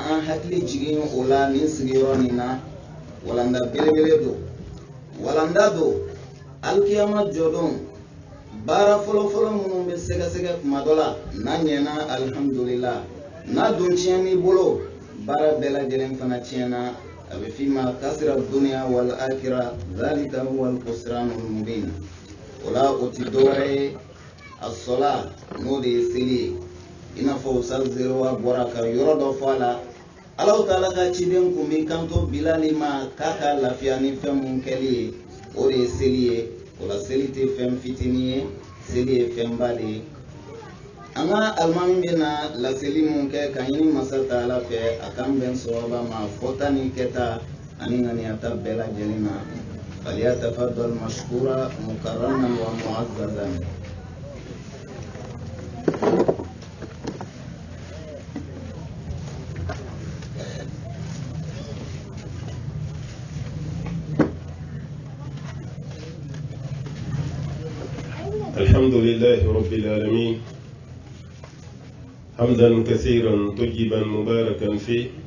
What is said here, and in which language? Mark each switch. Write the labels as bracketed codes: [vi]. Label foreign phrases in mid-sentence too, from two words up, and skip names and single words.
[bm] an hakili jigin o la nin sigiyɔrɔ nin na walanda belebele don walanda don alikiyama jɔdon baara fɔlɔfɔlɔ minnu bɛ sɛgɛsɛgɛ kuma dɔ la n'a ɲɛna alhamdulillah n'a dun tiɲɛn'i bolo baara bɛɛ lajɛlen fana tiɲɛna a bɛ f'i ma [ar] خسر الدنيا والآخرة ذلك هو الخسران المبين [bm] o la o ti dɔwɛrɛ ye a sɔla n'o de ye seli ye i n'a fɔ Ustaz Zerewa bɔra ka yɔrɔ dɔ fɔ a la Alahu Taala ka ciden kun bɛ kanto Bilali ma k'a ka lafiya ni fɛn mun kɛli ye o de ye seli ye o la seli tɛ fɛn fitinin ye seli ye fɛnba de ye an ka alimami bɛna laseli mun kɛ ka ɲini masa Taala fɛ a k'an bɛn sawaba ma fɔta ni kɛta ani ŋaniyata bɛɛ lajɛlen na [ar] فليتفضل مشكورا مكرما ومعززا. الحمد لله رب العالمين حمدا كثيرا طيبا مباركا فيه